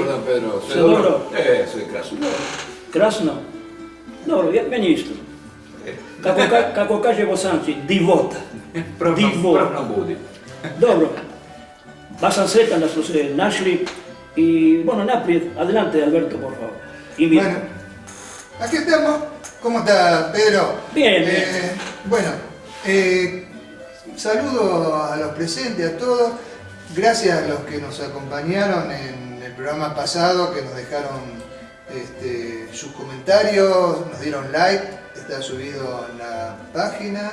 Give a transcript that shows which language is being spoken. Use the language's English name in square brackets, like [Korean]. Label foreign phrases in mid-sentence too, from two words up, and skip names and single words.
[Croatian] Dobar dan Pedro, sve dobro? Sve krasno. Krasno? Dobro, meni isto. Kako kaže Bosanci, divota. Pravno budi. Dobro, baš sam sretan da smo se našli i, bueno, naprijed, [Spanish] adelante Alberto, por favor. Y bueno, aquí estamos. ¿Cómo está, Pedro? Bien, bien. Bueno, saludo a los presentes, a todos. Gracias a los que nos acompañaron en el programa pasado, que nos dejaron sus comentarios, nos dieron like, está subido en la página.